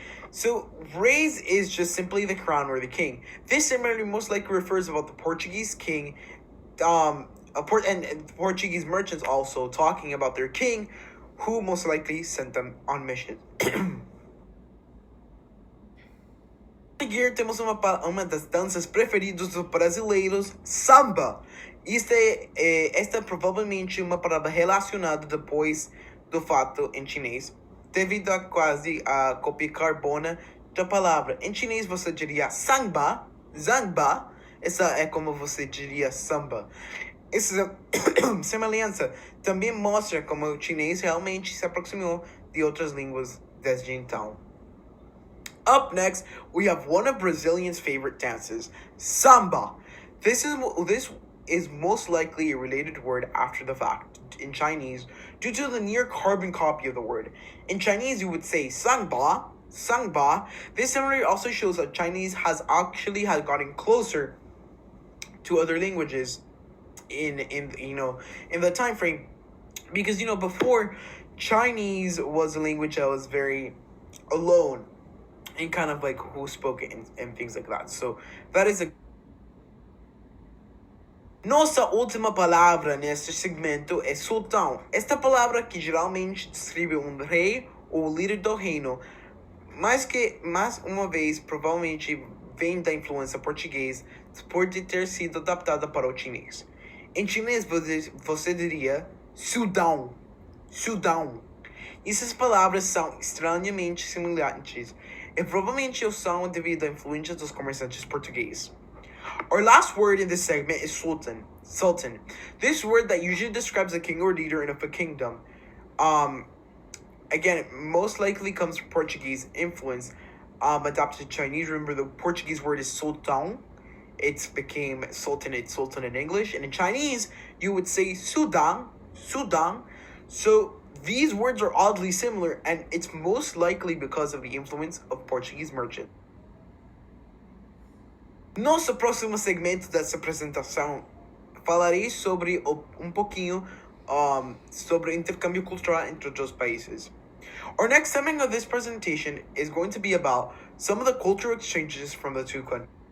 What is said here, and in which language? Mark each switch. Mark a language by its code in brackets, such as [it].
[en] So reis is just simply the crown or the king. This similarly most likely refers about the Portuguese king, and Portuguese merchants also talking about their king, who most likely sent them on mission. [pt] Seguir, temos uma das danças preferidas dos brasileiros, samba. Esta é provavelmente uma palavra relacionada depois do fato em chinês, devido a quase a cópia carbona da palavra. Em chinês você diria sangba, zangba. Essa é como você diria samba. Essa semelhança também mostra como o chinês realmente se aproximou de outras línguas desde então. [en] Up next, we have one of Brazilians' favorite dances, samba. This is most likely a related word after the fact in Chinese due to the near carbon copy of the word. In Chinese, you would say sangba, sangba. This similarity also shows that Chinese has gotten closer to other languages in the time frame, because before, Chinese was a language that was very alone and kind of like who spoke it and things like that. So that is a [pt] Nossa última palavra neste segmento é sultão. Esta palavra que geralmente descreve um rei ou líder do reino, mas uma vez provavelmente vem da influência portuguesa por ter sido adaptada para o chinês. Em chinês você diria sultão, sultão. Essas palavras são estranhamente semelhantes e provavelmente o são devido à influência dos comerciantes portugueses. [en] Our last word in this segment is sultan. Sultan. This word that usually describes a king or leader in a kingdom. Again, it most likely comes from Portuguese influence, adopted to Chinese. Remember, the Portuguese word is sultão. It became sultanate, sultan in English. And in Chinese, you would say sudang, sudang. So these words are oddly similar, and it's most likely because of the influence of Portuguese merchants. [pt] Nosso próximo segmento dessa apresentação, falarei sobre pouquinho sobre o intercâmbio cultural entre os dois países. [en] Our next segment of this presentation is going to be about some of the cultural exchanges from the two countries.